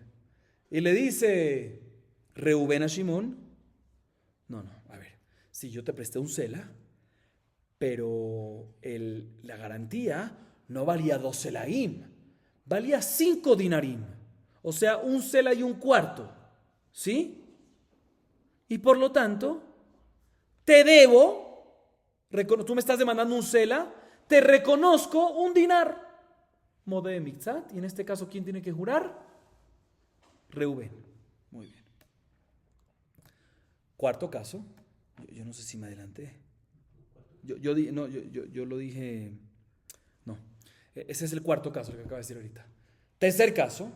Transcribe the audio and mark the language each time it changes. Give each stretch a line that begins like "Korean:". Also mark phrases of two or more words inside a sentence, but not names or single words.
Spanish: Y le dice Reubén a Shimón, no, a ver, si yo te presté un sela, pero la garantía no valía 2 selaim, valía 5 dinarim, o sea, un sela y un cuarto, ¿sí? Y por lo tanto, te debo, tú me estás demandando un sela, te reconozco un dinar.
Hebrew: מודה מקצת,
Spanish: y en este caso, ¿quién tiene que jurar? Reubén. Muy bien. Cuarto caso. Yo no sé si me adelanté. Yo lo dije. No. Ese es el cuarto caso que acabo de decir ahorita. Tercer caso.